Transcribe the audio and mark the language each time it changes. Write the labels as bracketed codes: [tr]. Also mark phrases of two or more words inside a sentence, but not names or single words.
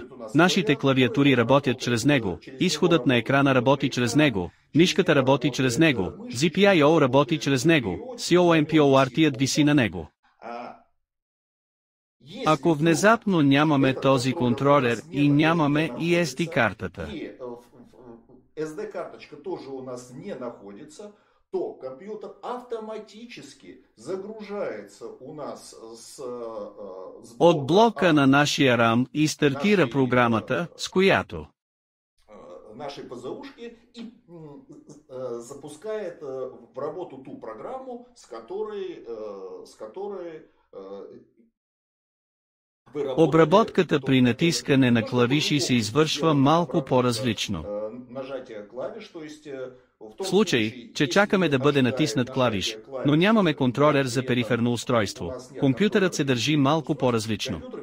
[bg] Нашите клавиатури работят чрез него, изходът на екрана работи чрез него, мишката работи чрез него, GPIO работи чрез него, COMPORT виси на него. Ако внезапно нямаме този контролер и нямаме и SD-картата, [ru] SD-карточка тоже у нас не находится, то компьютер автоматически загружается у нас [bg] от блока на нашия RAM и стартира програмата, с която [ru] нашей ПЗУшки и запускает в работу ту программу, с которой [bg] обработката при натискане на клавиши се извършва малко по-различно. В случай, че чакаме да бъде натиснат клавиш, но нямаме контролер за периферно устройство, компютърът се държи малко по-различно.